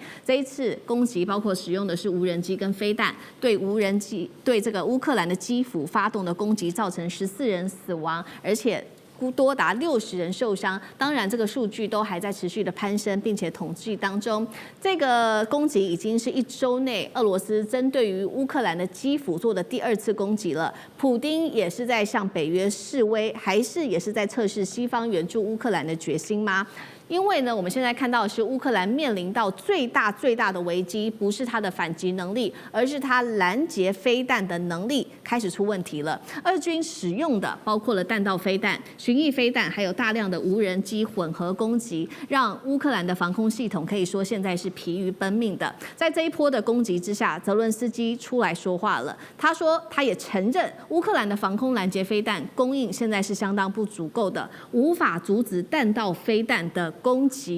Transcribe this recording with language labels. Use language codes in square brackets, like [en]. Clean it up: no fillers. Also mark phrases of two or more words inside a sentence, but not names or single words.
[zh] 這一次攻擊包括使用的是無人機跟飛彈，對這個烏克蘭的基輔發動的攻擊，造成14人死亡，而且多達60人受傷，當然這個數據都還在持續的攀升，並且統計當中。這個攻擊已經是1週內俄羅斯針對於烏克蘭的基輔做的第2次攻擊了。普丁也是在向北約示威，還是也是在測試西方援助烏克蘭的決心嗎？因為呢，我們現在看到的是烏克蘭面臨到最大的危機，不是它的反擊能力，而是它攔截飛彈的能力開始出問題了。俄軍使用的包括了彈道飛彈、巡弋飛彈，還有大量的無人機混合攻擊，讓烏克蘭的防空系統可以說現在是疲於奔命的。在這一波的攻擊之下，澤倫斯基出來說話了，他說他也承認烏克蘭的防空攔截飛彈供應現在是相當不足夠的，無法阻止彈道飛彈的攻擊。